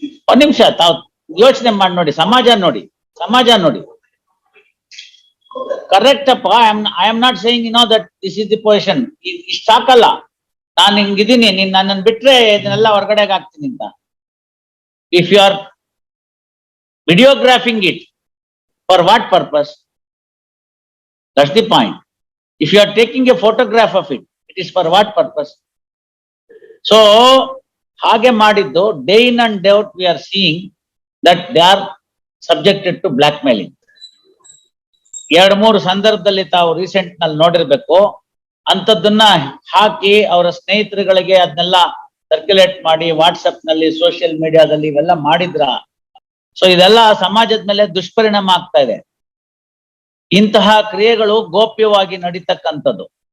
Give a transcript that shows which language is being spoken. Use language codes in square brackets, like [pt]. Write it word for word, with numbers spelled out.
[kn] ಒಂದ್ ನಿಮಿಷ ತಾವ್ ಯೋಚನೆ ಮಾಡಿ ನೋಡಿ, ಸಮಾಜ ನೋಡಿ, ಸಮಾಜ ನೋಡಿ. [en] correct ಅಪ್ಪ, I am I am not saying you know that this is the position, [kn] ಇಷ್ಟ ಹಾಕಲ್ಲ, ನಾನು ಹಿಂಗಿದ್ದೀನಿ, ನೀನ್ ನನ್ನನ್ನು ಬಿಟ್ರೆ ಇದನ್ನೆಲ್ಲ ಹೊರಗಡೆಗೆ ಹಾಕ್ತೀನಿ ಅಂತ. [en] If you are videographing it, for what purpose? That's the point. If you are taking a photograph of it, it is for what purpose? So [kn] hage madiddu, [en] day in and day out we are seeing that they are subjected to blackmailing. [kn] ಎರಡು ಮೂರು ಸಂದರ್ಭದಲ್ಲಿ ತಾವು recent ನಲ್ಲಿ ನೋಡಿರ್ಬೇಕು, ಅಂತದನ್ನ ಹಾಕಿ ಅವರ ಸ್ನೇಹಿತರುಗಳಿಗೆ ಅದನ್ನೆಲ್ಲ circulate ಮಾಡಿ WhatsApp ನಲ್ಲಿ ಸೋಷಿಯಲ್ ಮೀಡಿಯಾದಲ್ಲಿ ಇವೆಲ್ಲ ಮಾಡಿದ್ರ. ಸೊ ಇದೆಲ್ಲ ಸಮಾಜದ ಮೇಲೆ ದುಷ್ಪರಿಣಾಮ ಆಗ್ತಾ ಇದೆ. ಇಂತಹ ಕ್ರಿಯೆಗಳು ಗೋಪ್ಯವಾಗಿ ನಡೀತಕ್ಕಂಥದ್ದು.